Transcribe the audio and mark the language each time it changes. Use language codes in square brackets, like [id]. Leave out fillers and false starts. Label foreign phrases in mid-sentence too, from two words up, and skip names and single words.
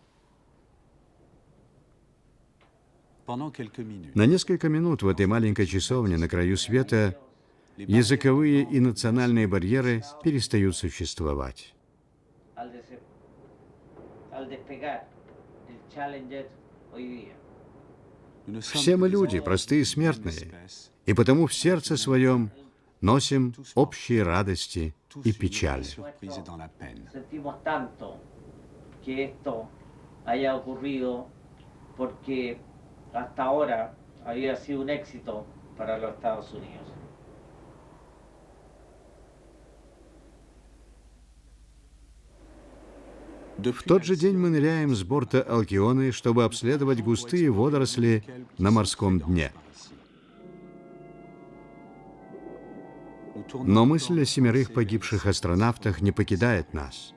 [ru] На несколько минут в этой маленькой часовне на краю света языковые и национальные барьеры перестают существовать. Все мы люди, простые смертные, и потому в сердце своем носим общие радости и печали. [es] Hasta ahora había sido un éxito para los Estados Unidos. [ru] В тот же день мы ныряем с борта Алкионы, чтобы обследовать густые водоросли на морском дне. Но мысль о 7 погибших астронавтах не покидает нас.